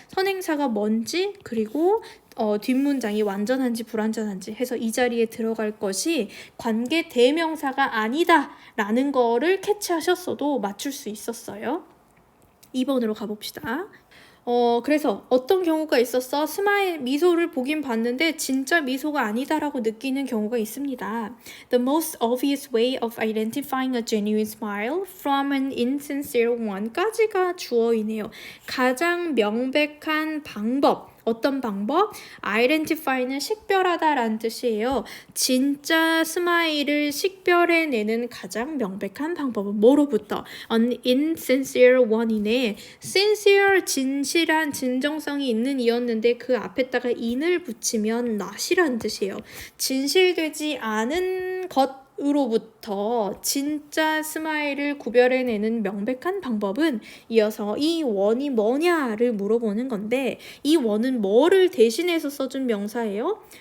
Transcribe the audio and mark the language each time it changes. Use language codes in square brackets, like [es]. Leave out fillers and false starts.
[ko] 선행사가 뭔지 그리고 뒷문장이 완전한지 불완전한지 해서 이 자리에 들어갈 것이 관계대명사가 아니다 라는 거를 캐치하셨어도 맞출 수 있었어요. 2번으로 가봅시다. 그래서 어떤 경우가 있었어? 스마일 미소를 보긴 봤는데 진짜 미소가 아니다라고 느끼는 경우가 있습니다. [en] The most obvious way of identifying a genuine smile from an insincere one까지가 [ko] 주어이네요. 가장 명백한 방법 어떤 방법? identify는 식별하다라는 뜻이에요. 진짜 스마일을 식별해내는 가장 명백한 방법은 뭐로부터? [en] An insincere one이네. [ko] sincere, 진실한, 진정성이 있는 이었는데 그 앞에다가 in을 붙이면 not이라는 뜻이에요. 진실되지 않은 것으로부터 진짜 스마일을 구별해내는 명백한 방법은 이어서 이 원이 뭐냐를 물어보는 건데 이 원은 뭐를 대신해서 써준 명사예요?